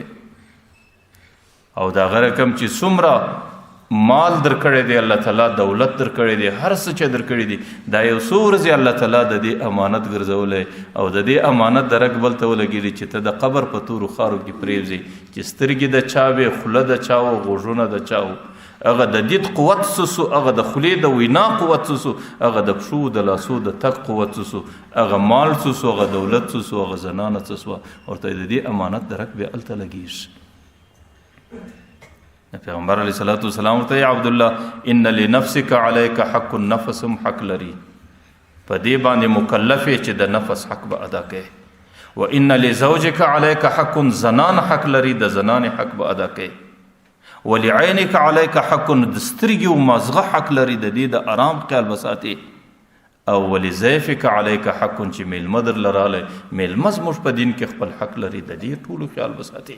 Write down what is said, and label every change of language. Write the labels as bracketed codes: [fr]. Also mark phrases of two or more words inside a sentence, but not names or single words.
[ps] او د هغه رقم چې څومره مال درکړی دی الله تعالی، دولت درکړی دی، هر څه چې درکړی دی، دا یو څو ورځې الله تعالی د دې امانت ګرځولی او د دې امانت درک بل ته ولګېږي چې ته د قبر په تورو خارو کې پرېوځې، چې سترګې د چا وې، خوله د چا و، غوږونه د چا و، هغه د دید قوت څه سو، هغه د خولې د وینا قوت څه سو، هغه د پښو د لاسو د تګ قوت څه سو، هغه مال څه سو، هغه دولت څه سو، هغه زنانه څه سوه. ورته د دې امانت درک بیا هلته لګېږي. پیغمبر [ar] علیه الصلاۃ والسلام [ps] ورته عبد الله [ar] ان لنفسك عليك حق، [ps] النفس حق لري، په دې باندې مکلف چې د نفس حق به ادا کړي. [ar] وان لزوجك عليك حق، [ps] زنان حق لري، د زنان حق به ادا کړي. [ar] ولعينك عليك حق، [ps] د سترګې او مازغه حق لري، د دې د آرام خیال بساتي. او [ar] ولزيفك عليك حق، [ps] چې میلمه در لراله میلمه زموږ په دین کې خپل حق لري، د دې ټولو خیال بساتي.